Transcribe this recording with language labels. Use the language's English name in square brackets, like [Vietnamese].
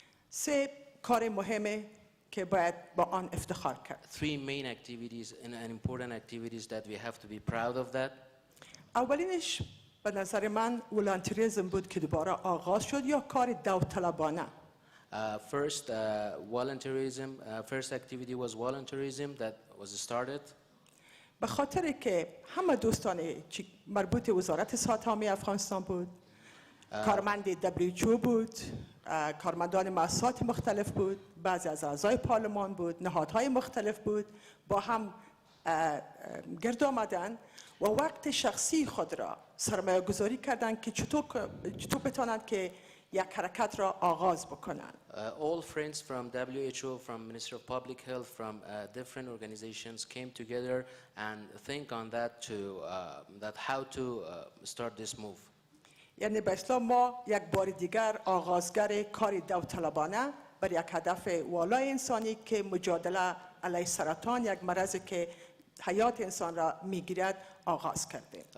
[Persian] سه کار مهمه که باید با آن افتخار کرد. [English] 3 main activities and important activities that we have to be proud of that. [Persian] اولینش به نظر من ولانتریزم بود که دوباره آغاز شد یا کار داوطلبانه. [English] First activity was volunteerism that was started. [Persian] به خاطر که همه دوستان مربوط وزارت صحت عامه افغانستان بود، کارمند WHO بود، کارمندان مؤسسات مختلف بود، بعضی از اعضای پارلمان بود، نهادهای مختلف بود، با هم گرد آمدن و وقت شخصی خود را سرمایه گذاری کردند که چطور بتوانند که یک حرکت را آغاز بکنند. [English] All friends from WHO, from Ministry of Public Health, from different organizations came together and think on that how to start this move. [Persian] یعنی به اصطلاح ما یک بار دیگر آغازگر کار داوطلبانه بر یک هدف والای انسانی که مجادله علیه سرطان یک مرضی که حیات انسان را میگیرد آغاز کردیم.